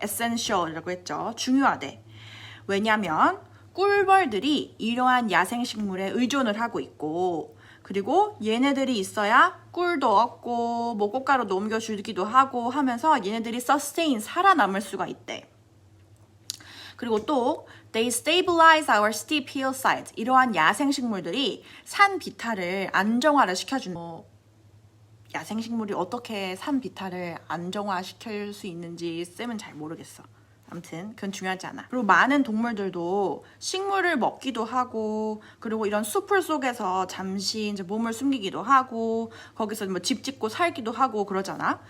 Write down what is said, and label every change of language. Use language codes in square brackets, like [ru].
[ko] essential이라고 했죠. 중요하대. 왜냐면 꿀벌들이 이러한 야생식물에 의존을 하고 있고 그리고 얘네들이 있어야 꿀도 얻고 뭐 꽃가루도 옮겨주기도 하고 하면서 얘네들이 sustain, 살아남을 수가 있대. 그리고 또 [en] They stabilize our steep hillsides. [ko] 이러한 야생식물들이 산 비탈을 안정화를 시켜주는 야생식물이 어떻게 산 비탈을 안정화시킬 수 있는지 쌤은 잘 모르겠어. 아무튼 그건 중요하지 않아. 그리고 많은 동물들도 식물을 먹기도 하고 그리고 이런 숲을 속에서 잠시 이제 몸을 숨기기도 하고 거기서 뭐 집 짓고 살기도 하고 그러잖아.